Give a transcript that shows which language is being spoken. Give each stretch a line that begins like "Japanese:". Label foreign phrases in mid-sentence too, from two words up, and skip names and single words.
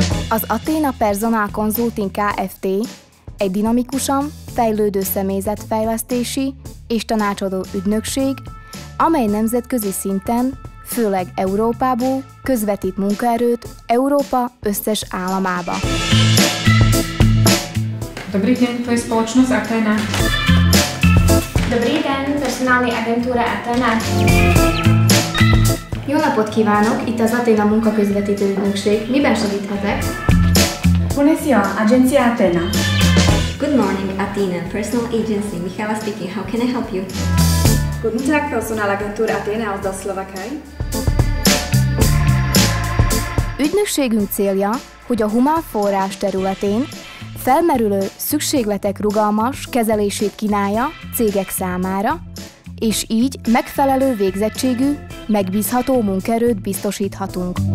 Hungarian: Az Athena Personal Consulting Kft. Egy dinamikusan fejlődő személyzetfejlesztési és tanácsadó ügynökség, amely nemzetközi szinten, főleg Európából közvetít munkaerőt Európa összes államába.
Slovak: Dobrý deň, to je spoločnosť Athena.
Czech: Dobrý den, personální agentura Athena.
Hungarian: Jó napot kívánok! Itt az Athena munkaközvetítő ügynökség. Miben segíthetek?
Italian: Buonasera, Agencia Athena.
English: Good morning, Athena Personal Agency. Michaela speaking. How can I help you?
German: Guten Tag, Personalagentur Athena aus der Slowakei.
Hungarian: Ügynökségünk célja, hogy a humán forrás területén felmerülő szükségletek rugalmas kezelését kínálja cégek számára, és így megfelelő végzettségű, megbízható munkaerőt biztosíthatunk.